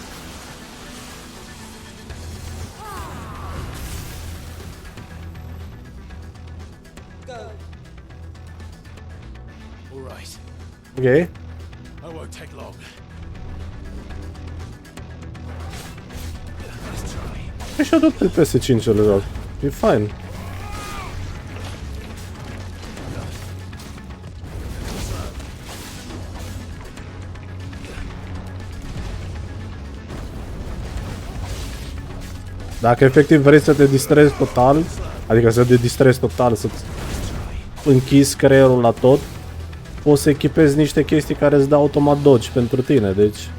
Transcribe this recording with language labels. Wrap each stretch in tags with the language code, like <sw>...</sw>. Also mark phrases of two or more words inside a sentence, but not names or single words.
<en>All right. Okay. I won't take long. Let's try.</en> <ro>E și-a tot pe PS5 le joc. E fine. Dacă efectiv vrei să te distrezi total, adică să te distrezi total, să-ți închizi creierul la tot, poți să echipezi niște chestii care îți dau automat dodge pentru tine, deci...</ro>